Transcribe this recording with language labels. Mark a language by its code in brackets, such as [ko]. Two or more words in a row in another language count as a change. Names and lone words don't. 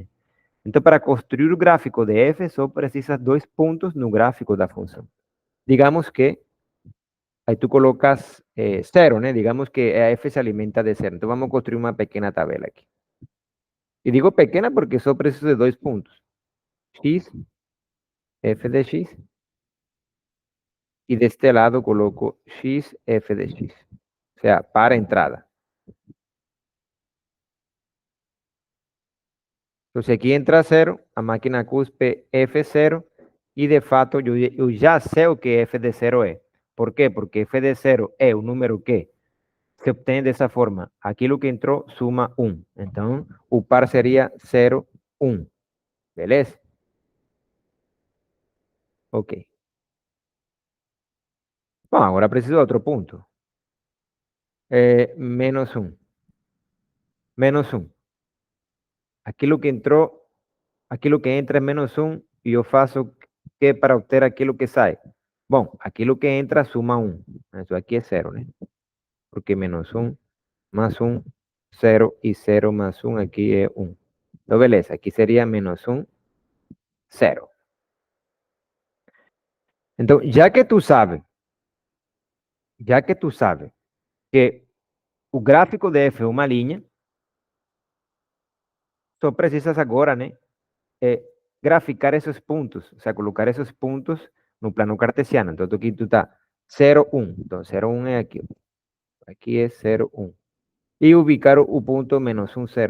[pt] Então, para construir o gráfico de f, só precisas dois pontos no gráfico da função. Digamos que aí tu colocas zero, né? Digamos que a f se alimenta de zero. Então, vamos a construir uma pequena tabela aqui. E digo pequena porque só preciso de dois pontos. X, f de x. [es] Y de este lado coloco x, f de x. O sea, para entrada. Entonces aquí entra 0, [pt] a máquina cuspe F0 [es] y de fato yo ya sé [pt] o que [es] F de 0 es. ¿Por qué? Porque F de 0 es un número que se obtiene de esa forma. Aquí lo que entró suma 1. Entonces, [pt] o par [es] sería 0, 1. [pt] ¿Beleza? Ok. Bom, agora preciso de outro ponto. Menos 1. Menos 1. Aquilo que entrou, aquilo que entra é menos 1 e eu faço que para obter aquilo que sai? Bom, aquilo que entra suma 1. Isso aqui é 0, né? [es] Porque menos 1 más 1, 0 y 0 más 1 aquí es 1. No, beleza, aquí sería menos 1, 0. Entonces, ya que tú sabes que [pt] o gráfico de f é uma linha, só precisas agora, né, graficar esses pontos, ou seja, colocar esses pontos no plano cartesiano. Então, aqui tu tá 0, 1. Então, 0, 1 é aqui. Aqui é 0, 1. E ubicar o ponto menos 1, 0.